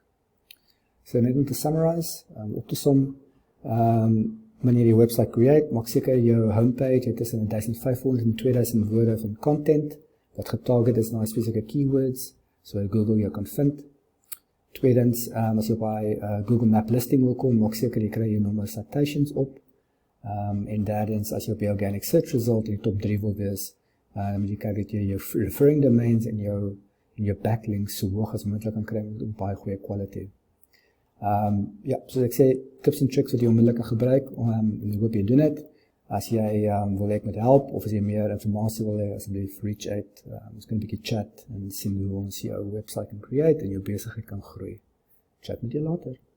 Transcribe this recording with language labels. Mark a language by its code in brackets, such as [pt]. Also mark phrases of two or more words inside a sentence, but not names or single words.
[af] So net om te summarize, op te som, wanneer jy [en] website create, [af] maak seker jou homepage het tussen 1500 en 2000 woorde van content, wat getarget is na spesifieke keywords, so Google jou kan vind. Tweedens, as jy by [en] Google Map listing [af] wil kom, maak seker jy kry jou nommer citations op. En derdens, as jy op die [en] organic search result [af] in die top 3 wil wees, jy kyk dat jy jou [en] referring domains [af] en jou backlinks so hoog as moontlik kan kry met baie goeie kwaliteit. Ja, soos ek sê, tips en tricks wat jy onmiddellik kan gebruik, en ek hoop jy doen het. As jy wil ek met help, of as jy meer informatie wil hê, asseblief [en] reach out, [af] ons kan 'n bietjie chat, en sien hoe ons jou [en] website kan create, [af] en jou besigheid kan groei. Chat met jou later.